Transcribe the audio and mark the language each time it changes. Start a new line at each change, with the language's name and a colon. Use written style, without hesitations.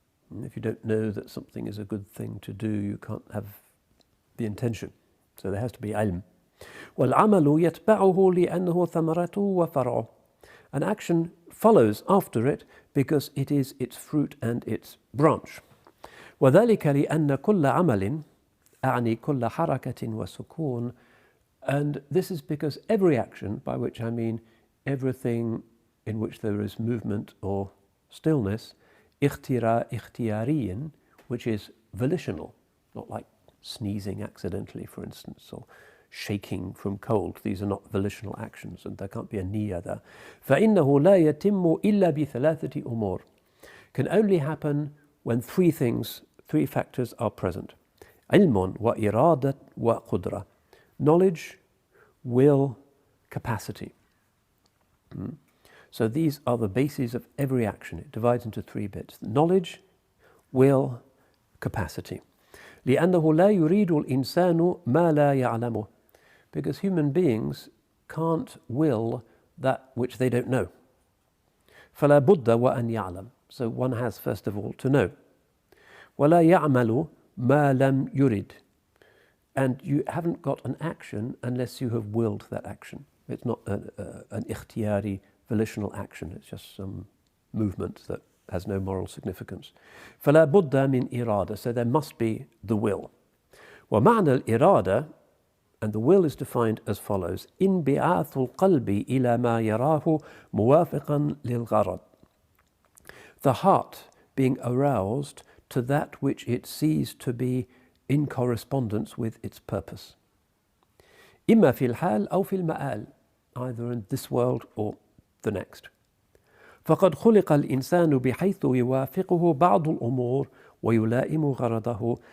English: And if you don't know that something is a good thing to do, you can't have the intention. So there has to be ilm.
Arabic: وَالْعَمَلُ يَتْبَعُهُ لِأَنَّهُ ثَمَرَتُهُ وَفَرْعُهُ.
English: An action follows after it because it is its fruit and its branch.
Arabic: وَذَلِكَ لِأَنَّ كُلَّ عَمَلٍ أعني كل حركة وسكون.
English: And this is because every action, by which I mean everything in which there is movement or stillness, اختياري, which is volitional, not like sneezing accidentally, for instance, or shaking from cold. These are not volitional actions, and there can't be a niyyah there.
Arabic: فإنه لا يتم إلا بثلاثة أمور.
English: Can only happen when three factors are present.
Arabic: علم وإرادة وقدرة.
English: Knowledge, will, capacity. So these are the bases of every action. It divides into three bits: knowledge, will, capacity.
Arabic: لأنه لا يريد الإنسان ما لا يعلمه.
English: Because human beings can't will that which they don't know.
Arabic: فلا بد وأن يعلم.
English: So one has first of all to know.
Arabic: ولا يعمل ما لم يرد.
English: And you haven't got an action unless you have willed that action. It's not an ikhtiyari volitional action. It's just some movement that has no moral significance.
Arabic: فلا بد من إرادة.
English: So there must be the will.
Arabic: ومعنى الإرادة,
English: and the will is defined as follows:
Arabic: انبعاث القلب إلى ما يراه موافقا للغرض.
English: The heart being aroused to that which it sees to be in correspondence with its purpose.
Arabic: إما في الحال أو في المآل,
English: either in this world or the next.
Arabic: فقد خلق الإنسان بحيث يوافقه بعض الأمور ويلائم غرضه.